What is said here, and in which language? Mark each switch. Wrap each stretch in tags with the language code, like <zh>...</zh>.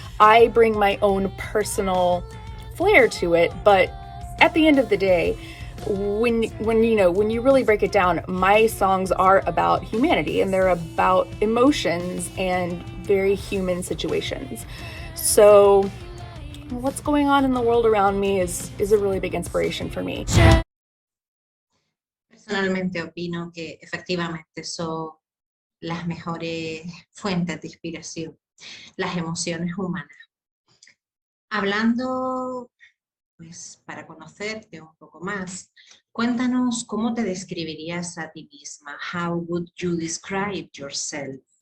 <en>I bring my own personal flair to it, but at the end of the day, when you really break it down, my songs are about humanity and they're about emotions and very human situations. So what's going on in the world around me is a really big inspiration for me.</en> <es>Personalmente opino que efectivamente son las mejores fuentes de inspiración, las emociones humanas. Hablando, pues, para conocerte un poco más, cuéntanos cómo te describirías a ti misma.</es> <en>How would you describe yourself?</en>